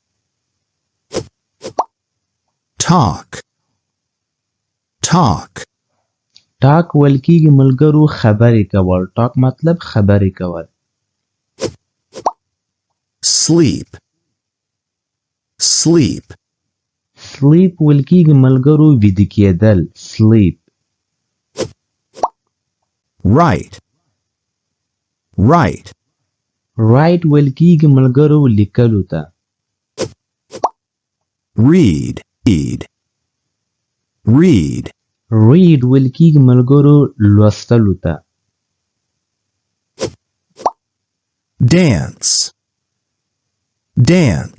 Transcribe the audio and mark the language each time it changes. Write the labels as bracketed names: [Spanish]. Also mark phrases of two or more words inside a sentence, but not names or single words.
[English] talk, talk, [Pashto] talk ویل کیږي ملګرو خبرې کول. talk مطلب خبرې کول. [English] sleep, sleep, [Pashto] sleep ویل کیږي ملګرو ویده کېدل. [English] sleep. write, write, [Pashto] write ویل کیږي ملګرو لیکلو ته. [English] read, read, read, [Pashto] read ویل کیږي ملګرو لوستلو ته. [English] dance, dance,